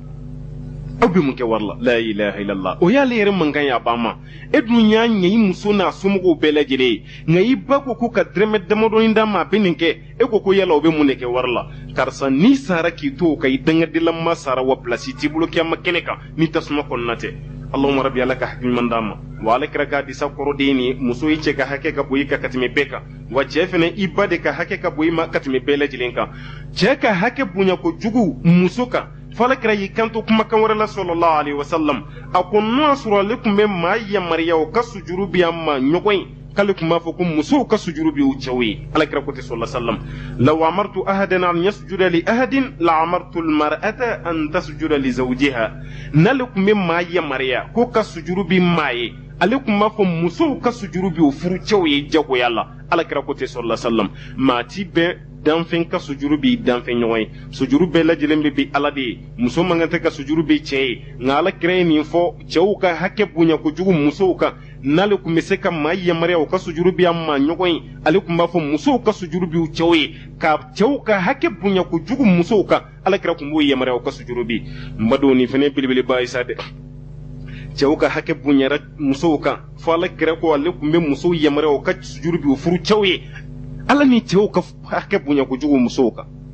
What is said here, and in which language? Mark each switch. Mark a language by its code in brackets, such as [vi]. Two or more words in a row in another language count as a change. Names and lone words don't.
[bm] aw bɛ mun kɛ wari la [ar] لا إله إلا الله [bm] o y'ale yɛrɛ mankan ye a ba ma e dun y'a ɲɛ i muso n'a somɔgɔw bɛɛ lajɛlen ye nka i ba ko k'u ka dɛrɛmɛ damadɔni d'a ma a bɛ nin kɛ e ko yala o bɛ mun de kɛ wari la karisa n'i sara k'i to o kan i dangadelama sara wa pilasi t'i bolo kiyama kɛnɛ kan ni tasuma kɔnɔna tɛ [ar] اللهم ربي [bm] ala ka hakiliman d'a ma wa ale kɛra k'a disa kɔrɔ den ni muso i cɛ ka hakɛ ka bɔ i kan ka tɛmɛ bɛɛ kan wa cɛ fɛnɛ i ba de ka hakɛ ka bɔ i ma ka tɛmɛ bɛɛ lajɛlen kan cɛ ka hakɛ bonya kojugu muso kan fala kɛra y'i kanto kumakan wɛrɛ la [ar] صلى الله عليه وسلم [bm] a ko n'o y'a sɔrɔ ale tun bɛ maa yamariya o ka sujuru bi a ma ɲɔgɔn ye k'ale tun b'a fɔ ko musow ka sujuru bi u cɛw ye alakira ko ten [ar] صلى الله عليه وسلم لو أمرت أحدا أن يسجد لأحد لأمرت المرأة أن تسجد لزوجها [bm] n'ale tun bɛ maa yamariya ko ka sujuru bi maa ye ale tun b'a fɔ musow ka sujuru bi u furu cɛw ye jagoya la alakira ko ten [ar] صلى الله عليه وسلم [bm] maa ti bɛɛ danfɛn ka sujuru bi danfɛn ɲɔgɔn ye sujuru bɛɛ lajɛlen bɛ bi ala de ye muso man kan tɛ ka sujuru bi cɛ ye nka alakira ye nin fɔ cɛw ka hakɛ bonya kojugu musow kan n'ale tun bɛ se ka maa yamaruya o ka sujuru bi a ma ɲɔgɔn ye ale tun b'a fɔ musow ka sujuru bi u cɛw ye ka cɛw ka hakɛ bonya kojugu musow kan alakira tun b'o yamaruya o ka sujuru bi n badenw nin fɛnɛ ye belebeleba ye sa dɛ cɛw ka hakɛ bonyara musow kan fɔ alakira ko ale tun bɛ musow yamaruya o ka sujuru bi u furu cɛw ye ala ni cɛw ka hakɛ bonya kojugu musow kan